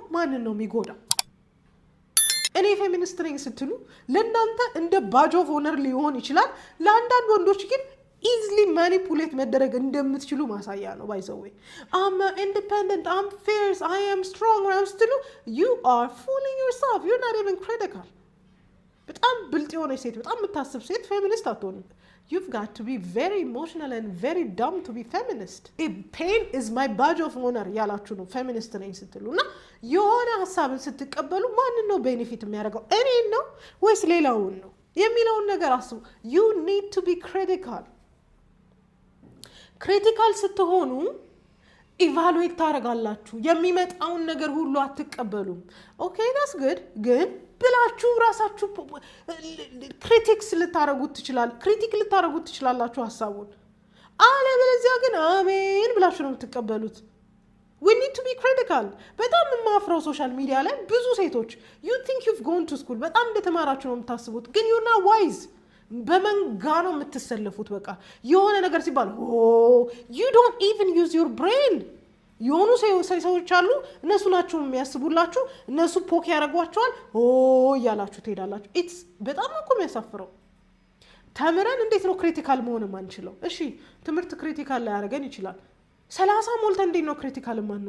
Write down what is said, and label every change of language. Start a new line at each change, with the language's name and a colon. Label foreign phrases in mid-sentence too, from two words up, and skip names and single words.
Amharic: ማንን ነው የሚጎዳው? እኔ ፌሚኒስት ነኝ ስትሉ ለእናንተ እንደ
English: badge of honor
Amharic: ሊሆን ይችላል። ለአንዳንድ ወንዶች ግን
English: easily manipulate
Amharic: መደረግ እንደምትችሉ ማሳያ ነው።
English: by the way I'm independent, I'm fierce, I am strong
Amharic: ምናምን ስትሉ
English: you are fooling yourself. You're not even critical።
Amharic: በጣም ብልጥ የሆነች ሴት፣ በጣም የምታስብ ሴት ፌሚኒስት አትሆንም።
English: You've got to be very emotional and very dumb to be feminist. Pain is my badge of honor
Amharic: ያላችሁ ነው ፌሚኒስት ነኝ ስትሉ። እና የሆነ ሀሳብን ስትቀበሉ ማንን ነው ቤኔፊት የሚያደርገው? እኔን ነው ወይስ ሌላውን ነው የሚለውን ነገር አስቡ።
English: You need to be critical.
Amharic: ክሪቲካል ስትሆኑ ኢቫሉዌት ታደርጋላችሁ። የሚመጣውን ነገር ሁሉ አትቀበሉም።
English: okay that's good።
Amharic: ግን ብላችሁ ራሳችሁ ክሪቲክ ልታረጉት ትችላላችሁ ሀሳቡን። አለበለዚያ ግን አሜን ብላችሁ ነው የምትቀበሉት።
English: we need to be critical።
Amharic: በጣም የማፍረው
English: social media
Amharic: ላይ ብዙ ሴቶች
English: you think you've gone to school
Amharic: በጣም እንደተማራችሁ ነው የምታስቡት፣ ግን
English: you're not wise።
Amharic: በመንጋ ነው የምትሰለፉት። በቃ የሆነ ነገር ሲባል
English: you don't even use your brain።
Amharic: የሆኑ ሰዎች አሉ፣ እነሱ ናቸው የሚያስቡላችሁ፣ እነሱ ፖክ ያደርጓቸዋል፣ እያላችሁ ትሄዳላችሁ። ኢትስ በጣም እኮ የሚያሳፍረው። ተምረን እንዴት ነው ክሪቲካል መሆን የማንችለው? እሺ ትምህርት ክሪቲካል ላይ ያደርገን ይችላል። 30 ሞልተን እንዴት ነው ክሪቲካል የማንሆነው?